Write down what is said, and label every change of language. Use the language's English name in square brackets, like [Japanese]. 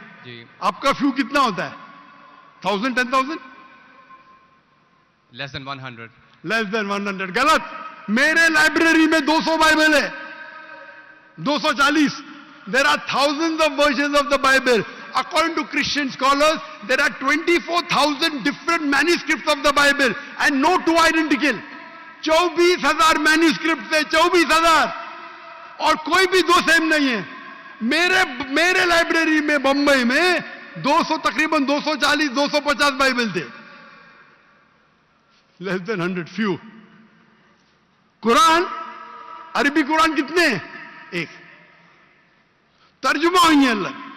[Hindi] जी। आपका फ्यू कितना होता है? 1000, 10,000? [English] Less than 100। Less than 100। [Hindi] गलत। मेरे लाइब्रेरी में 200 बाइबल है, 240। [English] There are thousands of versions of the Bible. According to Christian scholars, there are 24,000 different manuscripts of the Bible and no two identical. [Hindi] 24,000 manuscript है, 24,000, और कोई भी दो सेम नहीं है। मेरे लाइब्रेरी में बंबई में 200, तकरीबन 240, 250 बाइबल थे। [English] Less than 100, few. [Hindi] कुरान, अरबी कुरान कितने? 1। तर्जुमा हुई है अलग।